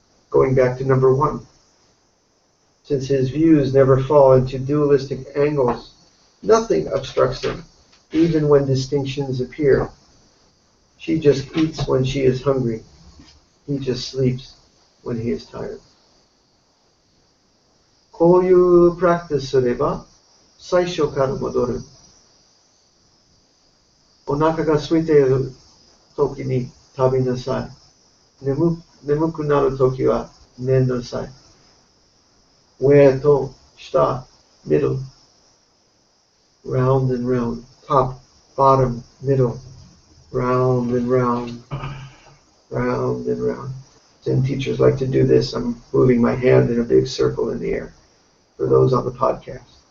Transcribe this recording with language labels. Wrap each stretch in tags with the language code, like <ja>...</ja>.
<en>Going back to number 1. Since his views never fall into dualistic angles, nothing obstructs him, even when distinctions appear. She just eats when she is hungry. He just sleeps when he is tired.</en> <ja>こういうプラクティスすれば最初から戻る。お腹が空いている時に食べなさい。眠くなる時は寝なさい。上と下、</ja> <en>middle, round and round, top, bottom, middle, round and round, round and round. Zen teachers like to do this. I'm moving my hand in a big circle in the air for those on the podcast.</en>